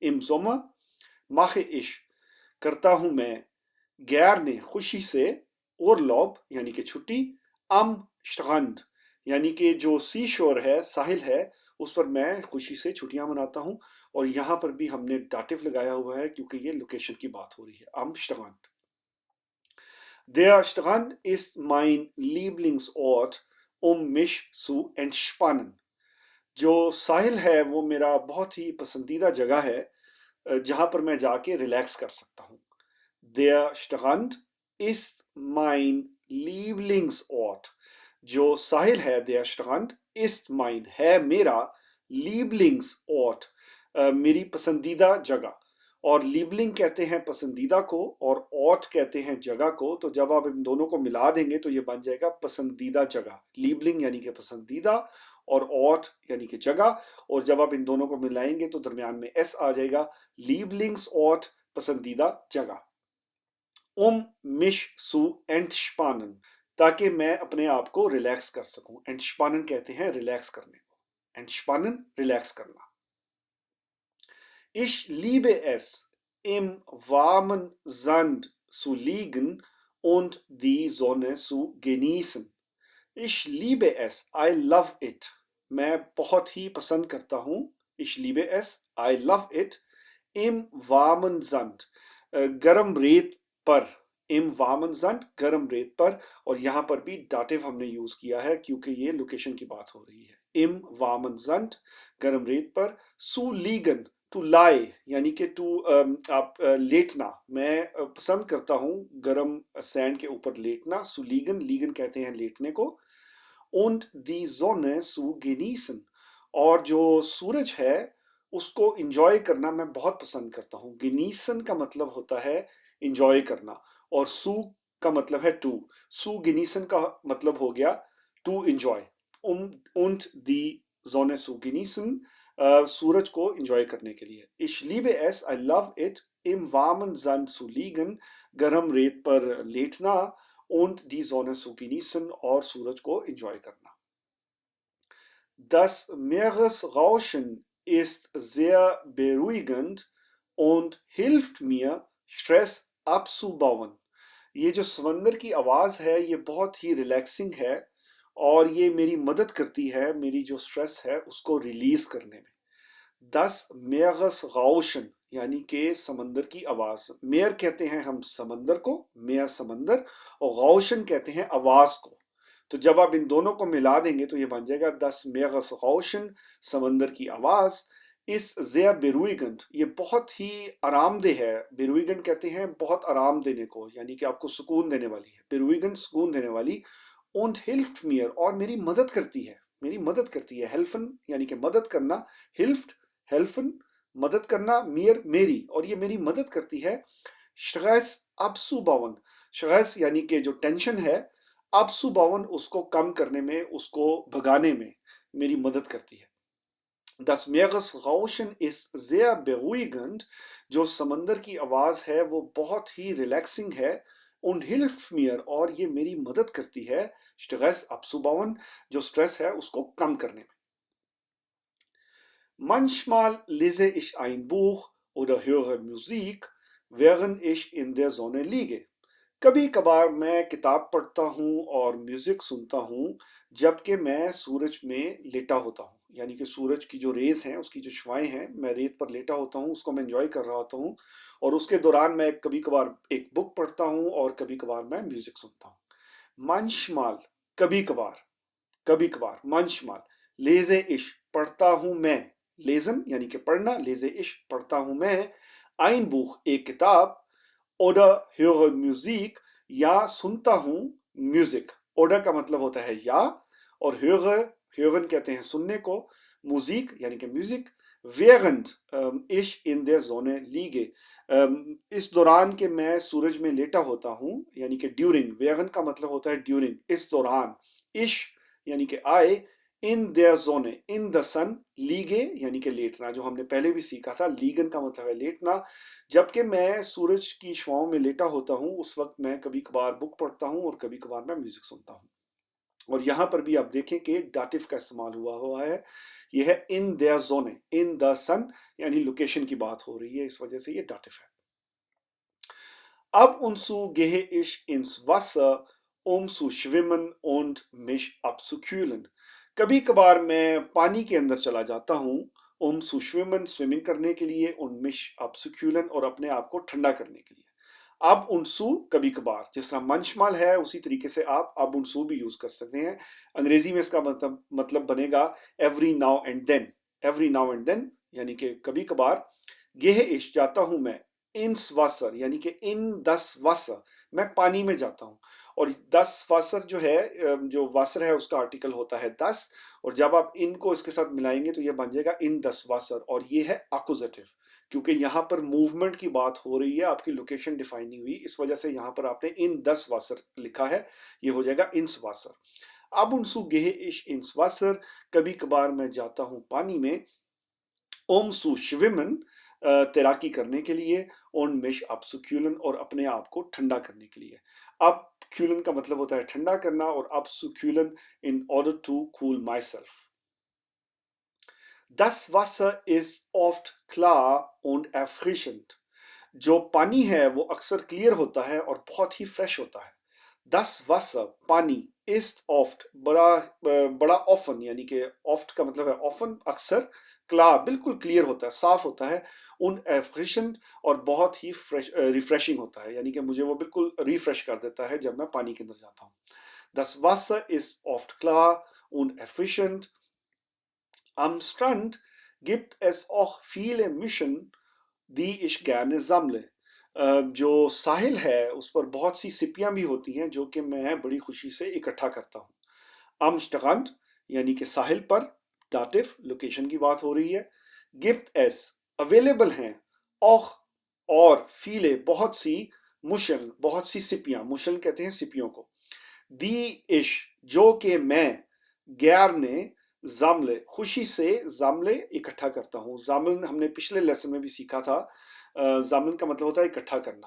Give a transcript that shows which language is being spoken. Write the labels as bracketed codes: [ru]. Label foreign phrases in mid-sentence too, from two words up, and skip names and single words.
[de] Im Sommer mache ich, [hi] करता हूँ मैं, गैर ने खुशी से, और लॉब यानी कि छुट्टी, [de] am Strand [hi] यानी कि जो [en] sea shore [hi] है, साहिल है, उस पर मैं खुशी से छुट्टियां मनाता हूं। और यहां पर भी हमने डाटिव लगाया हुआ है क्योंकि ये लोकेशन की बात हो रही है, [de] am Strand. Der Strand ist mein Lieblingsort, mich zu entspannen. [hi] जो साहिल है वो मेरा बहुत ही पसंदीदा जगह है जहां पर मैं जाके रिलैक्स कर सकता हूँ। [de] Der Strand ist mein Lieblingsort. [hi] जो साहिल है, [de] der Strand ist mein, [hi] है मेरा, Lieblingsort, मेरी पसंदीदा जगह। और लीबलिंग कहते हैं पसंदीदा को, और ऑट कहते हैं जगह को। तो जब आप इन दोनों को मिला देंगे तो ये बन जाएगा पसंदीदा जगह। लीबलिंग यानी कि पसंदीदा, और ऑट यानी कि जगह। और जब आप इन दोनों को मिलाएंगे तो दरमियान में एस आ जाएगा, लीबलिंग्स ऑट, पसंदीदा जगह। [de] mich zu entspannen, [hi] ताकि मैं अपने आप को रिलैक्स कर सकूं। entspannen कहते हैं रिलैक्स करने को, entspannen रिलैक्स करना। [de] Ich liebe es, im warmen Sand zu liegen und die Sonne zu genießen. Ich liebe es, [en] I love it. [hi] मैं बहुत ही पसंद करता हूँ। [de] Ich liebe es, [en] I love it. [de] Im warmen Sand, [hi] गर्म रेत पर। [de] Im warmen Sand, [hi] गर्म रेत पर। और यहाँ पर भी डाटिव हमने यूज किया है क्योंकि ये लोकेशन की बात हो रही है। [de] Im warmen Sand, [hi] गर्म रेत पर। [de] Zu liegen, [en] to lie [hi] यानी कि टू आप लेटना। मैं पसंद करता हूँ गर्म सैंड के ऊपर लेटना। सुलीगन, लीगन कहते हैं लेटने को। [de] Und die Sonne zu genießen, [hi] और जो सूरज है उसको इंजॉय करना मैं बहुत पसंद करता हूँ। genießen का मतलब होता है इंजॉय करना, और सू का मतलब है टू। [de] zu genießen [hi] का मतलब हो गया [en] to enjoy. [de] und die Sonne zu genießen, [hi] सूरज को इंजॉय करने के लिए। [de] Ich liebe es, [en] I love it, [de] im warmen Sand zu liegen, [hi] गर्म रेत पर लेटना, [de] und die Sonne zu genießen, [hi] और सूरज को इंजॉय करना। [de] Das Meeresrauschen ist sehr beruhigend und hilft mir, Stress abzubauen. [hi] ये जो समंदर की आवाज है ये बहुत ही रिलैक्सिंग है, और ये मेरी मदद करती है मेरी जो स्ट्रेस है उसको रिलीज करने में। [de] Das Meeresrauschen [hi] यानी कि समंदर की आवाज। मेयर कहते हैं हम समंदर को, मेयर समंदर, और गौशन कहते हैं आवाज को। तो जब आप इन दोनों को मिला देंगे तो ये बन जाएगा [de] Das Meeresrauschen, [hi] समंदर की आवाज। [de] इस sehr beruhigend, [hi] ये बहुत ही आरामदेह है। beruhigend कहते हैं बहुत आराम देने को, यानी कि आपको सुकून देने वाली है। beruhigend, सुकून देने वाली। [de] und hilft mir, [hi] और मेरी मदद करती है, मेरी मदद करती है। helfen यानी कि मदद करना, [de] hilft helfen [hi] मदद करना, mir मेरी, और ये मेरी मदद करती है। [de] stress abzubauen, [hi] stress यानी कि जो टेंशन है, abzubauen उसको कम करने में, उसको भगाने में मेरी मदद करती है। [de] Das Meeresrauschen ist sehr beruhigend. [hi] जो समंदर की आवाज है वो बहुत ही रिलैक्सिंग है. [de] Und hilft mir, [hi] और ये मेरी मदद करती है, [de] Stress abzubauen, [hi] जो स्ट्रेस है उसको कम करने में. [de] Manchmal lese ich ein Buch oder höre Musik, während ich in der Sonne liege. [hi] कभी कभार मैं किताब पढ़ता हूँ और म्यूजिक सुनता हूँ जबकि मैं सूरज में लेटा होता हूँ. यानी कि सूरज की जो रेज हैं, उसकी जो शुआएं हैं, मैं रेत पर लेटा होता हूँ, उसको मैं एंजॉय कर रहा होता हूँ. और उसके दौरान मैं कभी कभार एक बुक पढ़ता हूँ और कभी कभार मैं म्यूजिक सुनता हूँ. manchmal, कभी कभार, कभी कभार. [de] manchmal, lese ich, [hi] पढ़ता हूँ मैं. lesen यानी कि पढ़ना, [de] lese ich, [hi] पढ़ता हूँ मैं. [de] ein Buch, [hi] एक किताब. [de] oder höre Musik, [hi] या सुनता हूँ म्यूजिक. oder का मतलब होता है या, और hören कहते हैं सुनने को. Musik यानी कि म्यूजिक. [de] während ich in der Sonne liege, [hi] इस दौरान के मैं सूरज में लेटा होता हूँ, यानी कि ड्यूरिंग. während का मतलब होता है ड्यूरिंग, इस दौरान. ich यानी कि आई, [de] in der Sonne, [en] in the sun, [hi] लीगे यानी कि लेटना, जो हमने पहले भी सीखा था. लीगन का मतलब है लेटना. जबकि मैं सूरज की छांव में लेटा होता हूँ, उस वक्त मैं कभी कभार बुक पढ़ता हूँ और कभी कभार मैं म्यूजिक सुनता हूँ. और यहाँ पर भी आप देखें कि डाटिव का इस्तेमाल हुआ है. यह है [de] in der Sonne, [en] in the sun, [hi] यानी लोकेशन की बात हो रही है, इस वजह से ये डाटिव है. [de] Ab und zu gehe ich ins Wasser, zu schwimmen und mich abzukühlen. [hi] कभी कभार मैं पानी के अंदर चला जाता हूँ, [de] zu schwimmen, [hi] स्विमिंग करने के लिए, [de] und mich abzukühlen, [hi] और अपने आप को ठंडा करने के लिए. [de] ab und zu [hi] कभी कभार, जिस तरह manchmal है उसी तरीके से आप [de] ab und zu [hi] भी यूज कर सकते हैं. अंग्रेजी में इसका मतलब बनेगा [en] every now and then. every now and then [hi] यानी कि कभी कभार. [de] gehe ich, [hi] जाता हूँ मैं. [de] ins Wasser [hi] यानी कि [de] in das Wasser, [hi] मैं पानी में जाता हूँ. और [de] das Wasser [hi] जो है, जो वासर है उसका आर्टिकल होता है das, और जब आप इनको इसके साथ मिलाएंगे तो ये बन जाएगा [de] in das Wasser, [hi] और ये है accusative, क्योंकि यहाँ पर मूवमेंट की बात हो रही है, आपकी लोकेशन डिफाइन नहीं हुई, इस वजह से यहाँ पर आपने [de] in das Wasser [hi] लिखा है, ये हो जाएगा [de] ins Wasser. Ab und zu gehe ich ins Wasser, [hi] कभी कभार मैं जाता हूँ पानी में. [de] zu schwimmen, [hi] तैराकी करने के लिए. [de] und mich abzukühlen, [hi] और अपने आप को ठंडा करने के लिए. abkühlen का मतलब होता है ठंडा करना, और abzukühlen [en] in order to cool myself. [de] Das Wasser ist oft klar und erfrischend. [hi] जो पानी है वो अक्सर क्लियर होता है और बहुत ही फ्रेश होता है. [de] Das Wasser, पानी, ist oft, [hi] बड़ा often, यानी कि oft का मतलब है often, अक्सर. klar, बिल्कुल क्लियर होता है, साफ होता है. [de] und erfrischend, [hi] और बहुत ही रिफ्रेशिंग होता है, यानी कि मुझे वो बिल्कुल रिफ्रेश कर देता है जब मैं पानी के अंदर जाता हूँ. [de] Das Wasser ist oft klar und erfrischend. Am Strand gibt es auch viele Mischen, die ich gerne sammle. [hi] जो साहिल है उस पर बहुत सी सिपियां भी होती हैं जो कि मैं बड़ी खुशी से इकट्ठा करता हूँ. [de] Am Strand [hi] यानी कि साहिल पर, डाटिव, लोकेशन की बात हो रही है. [de] gibt es, [hi] अवेलेबल हैं. auch, और, viele, बहुत सी, मुशल, बहुत सी सिपियां, मुशल कहते हैं सिपियों को. [de] die ich, [hi] जो कि मैं, gerne, जामले, खुशी से, जामले, इकट्ठा करता हूँ. जामन हमने पिछले लेसन में भी सीखा था. जामन का मतलब होता है इकट्ठा करना.